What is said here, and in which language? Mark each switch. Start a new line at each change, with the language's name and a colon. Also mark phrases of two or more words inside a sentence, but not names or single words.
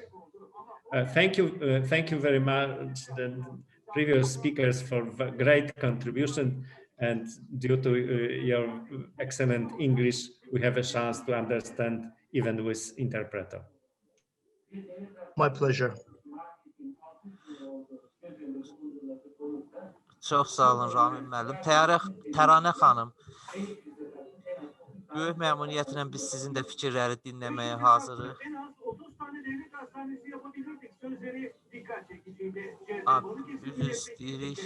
English: Thank you very much, the previous speakers, for great contribution, and due to your excellent English, we have a chance to understand even with interpreter. My pleasure.
Azerbaijani: Çox sağ olun Ramil müəllim. Təranə xanım, böyük məmnuniyyətlə biz sizin də fikirləri dinləməyə hazırıq. Biz istəyirik.